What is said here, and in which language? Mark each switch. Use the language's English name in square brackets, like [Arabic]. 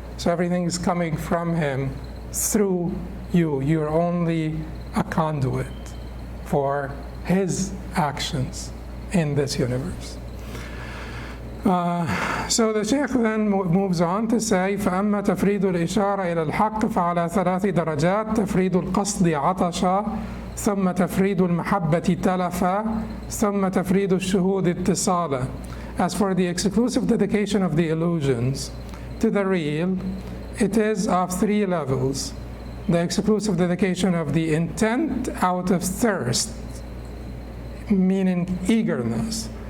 [English] So everything is coming from Him through you. You're only a conduit for His actions in this universe. So the Shaykh then moves on to say [Arabic] فأما تفريد الإشارة إلى الحق فعلى 3 درجات. تفريد القصد عطشا، ثم تفريد المحبة تلفا، ثم تفريد الشهود اتصالا. [English] As for the exclusive dedication of the illusions to the real, it is of 3 levels. The exclusive dedication of the intent out of thirst, meaning eagerness.